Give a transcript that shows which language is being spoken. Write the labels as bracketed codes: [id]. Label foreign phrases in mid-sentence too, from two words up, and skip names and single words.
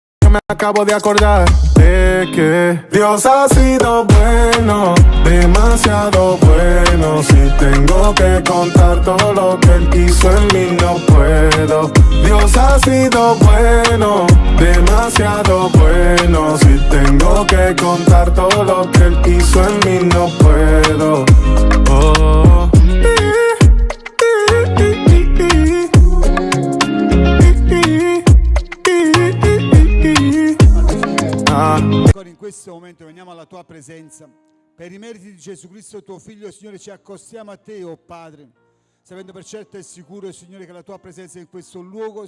[es] me acabo de acordar de que Dios ha sido bueno, demasiado bueno. Si tengo que contar todo lo que Él hizo en mí, no puedo. Dios ha sido bueno, demasiado bueno. Si tengo que contar todo lo que Él hizo en mí, no puedo. Oh. [it] Ancora in questo momento veniamo alla tua presenza. Per i meriti di Gesù Cristo, tuo Figlio, Signore, ci accostiamo a te, oh Padre, sapendo per certo e sicuro, Signore, che la tua presenza è in questo luogo.